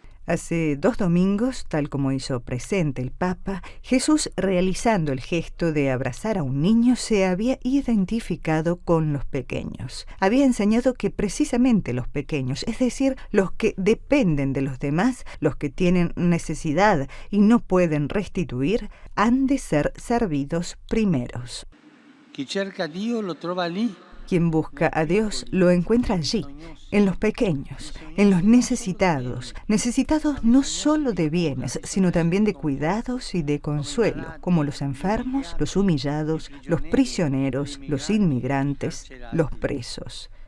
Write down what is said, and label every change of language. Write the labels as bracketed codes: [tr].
[es] Hace 2 domingos, tal como hizo presente el Papa, Jesús, realizando el gesto de abrazar a un niño, se había identificado con los pequeños. Había enseñado que precisamente los pequeños, es decir, los que dependen de los demás, los que tienen necesidad y no pueden restituir, han de ser servidos primeros. [it] Chi cerca a Dio lo trova lì. [es] Quien busca a Dios lo encuentra allí, en los pequeños, en los necesitados no solo de bienes, sino también de cuidados y de consuelo, como los enfermos, los humillados, los prisioneros, los inmigrantes, los presos.